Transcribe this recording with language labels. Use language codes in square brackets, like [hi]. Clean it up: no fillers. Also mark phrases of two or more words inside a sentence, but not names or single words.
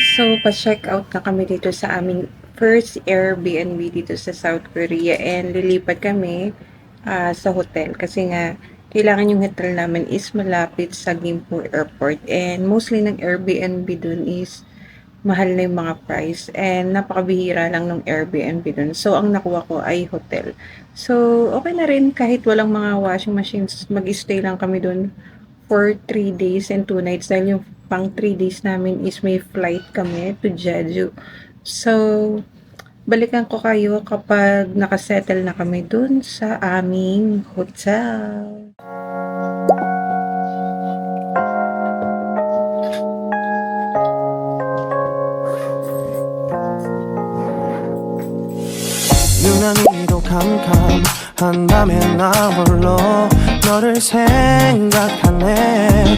[tl] So, pa- [en] check out [tl] na kami dito sa aming first Airbnb dito sa South Korea and lilipat kami sa hotel kasi nga kailangan yung hotel namin is malapit sa Gimpo Airport and mostly ng Airbnb dun is mahal na yung mga price and napakabihira lang ng Airbnb dun. So, ang nakuha ko ay hotel. So, okay na rin kahit walang mga [en] washing machines, [tl] mag-stay lang kami dun [en] for 3 days and 2 nights [tl] dahil yung pang 3 days namin is may flight kami to Jeju. So, balikan ko kayo kapag nakasettle na kami dun sa aming hotel. [ko] 유난히도 캄캄한 밤에 나 홀로 너를 생각하네.